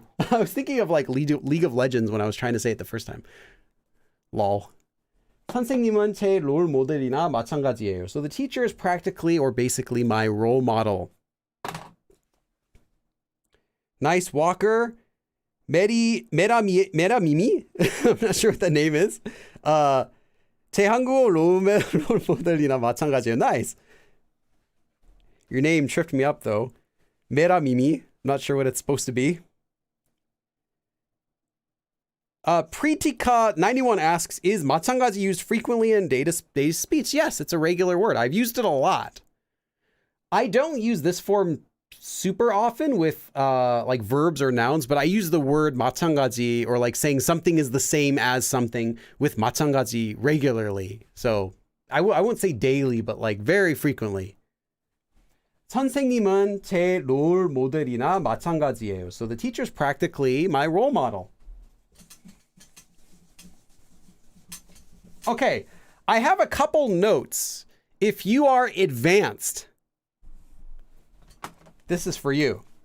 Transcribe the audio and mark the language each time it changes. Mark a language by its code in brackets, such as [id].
[en] I was thinking of like League of Legends when I was trying to say it the first time. Lol. [ko] 선생님은 제 롤 모델이나 마찬가지예요. [en] So the teacher is practically or basically my role model. Nice, Walker. 메라미미? I'm not sure what that name is. [ko] 제 한국어 롤 모델이나 마찬가지예요. [en] Nice. Your name tripped me up though. 메라미미. Not sure what it's supposed to be. Pritika91 asks, is 마찬가지 used frequently in day-to-day speech? Yes, it's a regular word. I've used it a lot. I don't use this form super often with like verbs or nouns, but I use the word 마찬가지, or like saying something is the same as something, with 마찬가지 regularly. So I won't say daily, but like very frequently. [ko] 선생님은 제 롤 모델이나 마찬가지예요. [en] So the teacher's practically my role model. Okay, I have a couple notes. If you are advanced, this is for you.